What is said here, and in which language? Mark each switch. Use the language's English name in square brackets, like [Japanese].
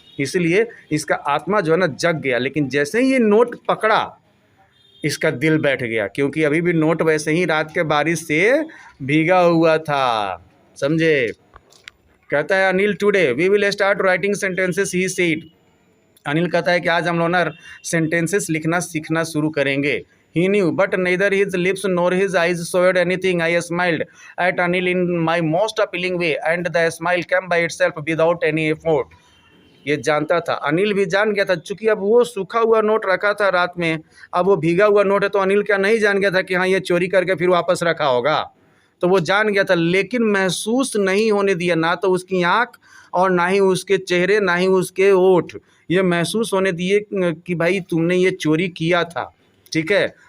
[Hindi] इसलिए इसका आत्मा जो है ना जग गया। लेकिन जैसे ही ये नोट पकड़ा, इसका दिल बैठ गया, क्योंकि अभी भी नोट वैसे ही रात के बारिश से भीगा हुआ था, समझे। कहता है [English] Anil today we will start writing sentences, he said. [Hindi] Anil कहता है कि आज हम लोग ना सेंटेंसेस लिखना सीखना शुरू करेंगे। [English] He knew, but neither his lips nor his eyes showed anything. I smiled at Anil in my most appealing way, and the smile came by itself without any effort. [Hindi] ये जानता था, अनिल भी जान गया था, चूंकि अब वो सूखा हुआ नोट रखा था रात में, अब वो भीगा हुआ नोट है, तो अनिल क्या नहीं जान गया था कि हाँ ये चोरी करके फिर वापस रखा होगा। तो वो जान गया था, लेकिन महसूस नहीं होने दिया, ना तो उसकी आँख और ना ही उसके चेहरे, ना ही उसके ओठ ये महसूस होने दिए कि भाई तुमने ये चोरी किया था, ठीक है।